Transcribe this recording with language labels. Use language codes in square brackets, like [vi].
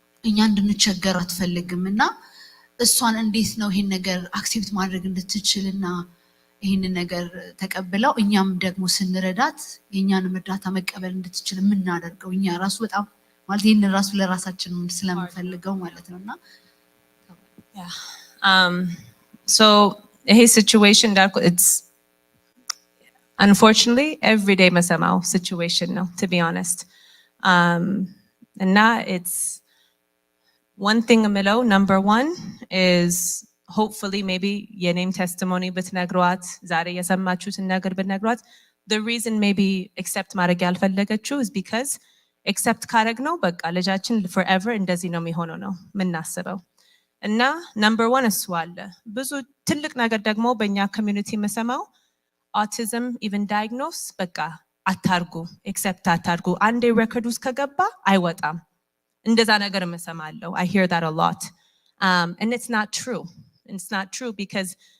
[am] እኛ እንድንቸገር አትፈልግም እና እሷን እንዴት ነው ይሄን ነገር አክሴፕት ማድረግ እንድትችልና ይሄን ነገር ተቀብለው እኛም ደግሞ ስንረዳት የኛን እርዳታ መቀበል እንድትችል የምናደርገው እኛ ራሱ በጣም ማለት ይሄን ራሱ ለራሳችን ስለምንፈልገው ማለት ነውና [en] so ይሄ situation it's unfortunately everyday [am] መሰማው situation ነው, [en] to be honest. And it's one thing ምለው number one is hopefully maybe [am] የኔም testimony ብትነግሯት ዛሬ የሰማችሁትን ነገር ብትነግሯት [en] the reason maybe accept [am] ማድረግ ያልፈለገችው [en] is because [am] ኤክሰፕት ካረግነው በቃ ልጃችን forever እንደዚህ ነው የሚሆነው ነው ምናስበው። እና ነምበር 1 እሱ አለ። ብዙ ትልቅ ነገር ደግሞ በእኛ ኮሚዩኒቲ የምሰማው autism even diagnose በቃ አታርጉ ኤክሰፕት አታርጉ አንዴ ሬኮርድ ውስጥ ከገባ አይወጣም እንደዛ ነገር የምሰማለው [en] I hear that a lot and it's not true because